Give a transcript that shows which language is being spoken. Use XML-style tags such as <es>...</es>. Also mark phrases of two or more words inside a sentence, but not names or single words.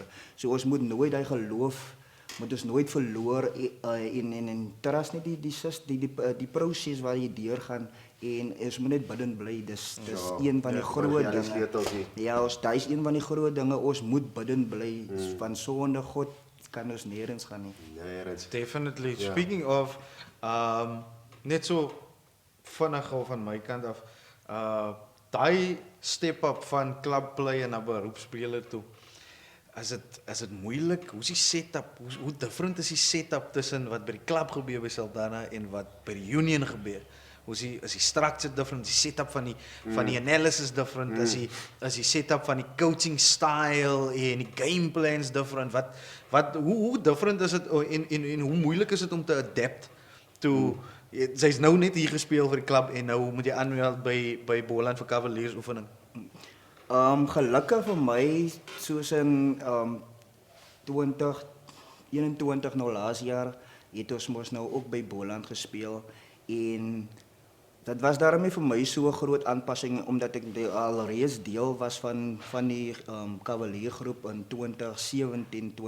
<af>So ons moet nooit daai geloof moet ons nooit verloor en</af> <en>trust net</en> <af>die proses waar jy deurgaan en ons moet net bidden bly. Dis een van die groot dinge. Ja, daai is een van die groot dinge. Ons moet bidden bly van sonder God kan ons nêrens gaan nie.</af> <en>Definitely. Yeah. Speaking of,</en> <af>net so vinnig van my kant af, daai</af> <en>step up</en> <af>van</af> <en>club play</en> <af>na beroepsspeler toe. Is dit moeilik? Hoe is die setup? Hoe different is die setup tussen wat by die klub gebeur by Saldanha en wat by die Union gebeur? Is die</af> <en>structure different?</en> <af>Is die setup van die analysis different? Is die setup van die</af> <en>coaching style</en> <af>en die</af> <en>game plans different?</en> <af>Hoe different is dit en hoe moeilik is dit om te</af> <en>adapt to</en> <af>sy's nou net hier gespeel vir die klub en nou moet jy aanmeld by Boland vir Cavaliers oefening. Gelukkig vir my soos in 2021 nou laas jaar het ons mos nou ook by Boland gespeel en dit was daarmee vir my so 'n groot aanpassing omdat ek alreeds deel was van die Cavalier groep in 2017, 2018.</af>